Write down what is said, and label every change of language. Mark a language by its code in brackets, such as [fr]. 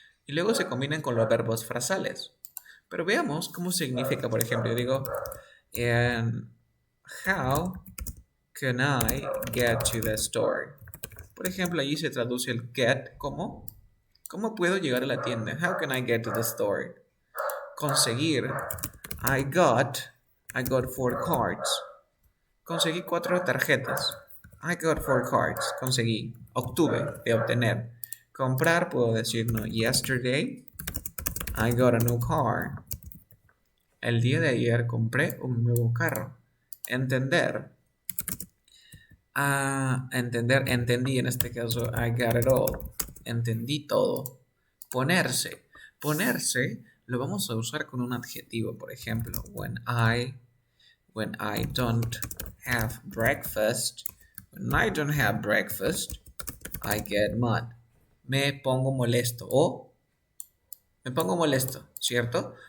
[es] Y luego se combinan con los verbos frasales. Pero veamos cómo significa, por ejemplo, yo digo, [en] and how can I get to the store? [es] Por ejemplo, allí se traduce el get como ¿cómo puedo llegar a la tienda? [en] How can I get to the store? [es] Conseguir. [en] I got 4 cards. [es] Conseguí 4 tarjetas. [en] I got 4 cards. [es] Conseguí. Obtuve, de obtener. Comprar, puedo decir, no. [en] Yesterday, I got a new car. [es] El día de ayer compré un nuevo carro. Entender. Entendí en este caso. [en] I got it all. [es] Entendí todo. Ponerse. Ponerse lo vamos a usar con un adjetivo. Por ejemplo, [en] when I don't have breakfast. When I don't have breakfast, I get mad. [es] Me pongo molesto. O me pongo molesto, ¿cierto?